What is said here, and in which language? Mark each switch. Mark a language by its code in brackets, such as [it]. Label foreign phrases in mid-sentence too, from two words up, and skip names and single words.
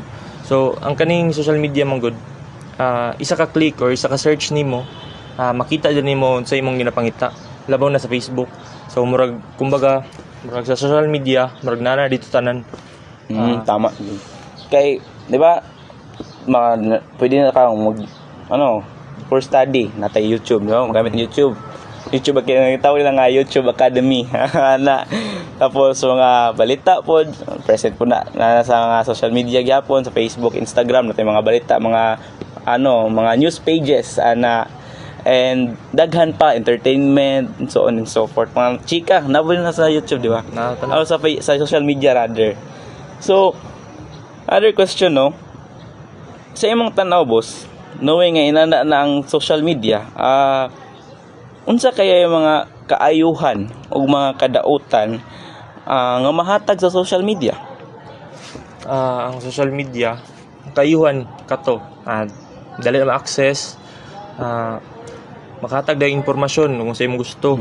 [ceb] So ang kaning social media man gud isa ka click or isa ka search nimo makita jud nimo sa imong ginapangita labaw na sa Facebook. So murag kumbaga murag sa social media murag nana dito tanan. Tama. Kay di ba pwede na kang mag for study natay YouTube, no? Magamit YouTube tawag nila nga YouTube Academy. Tapos mga balita po present po na sa mga social media gyapon sa Facebook, Instagram natay mga balita, mga mga [en] news pages [ceb] and daghan pa entertainment [en] and so on and so forth. [ceb] Mga chika nabuli na sa YouTube, di ba? [en] Sa social media rather. So other question, [ceb] no? Sa imong tanaw boss, knowing nga inana na ang social media, unsa kaya yung mga kaayuhan o mga kadautan nga mahatag sa social media? Ang social media kaayuhan kato dali na ma-access, makahatag daw impormasyon kung sa imong gusto.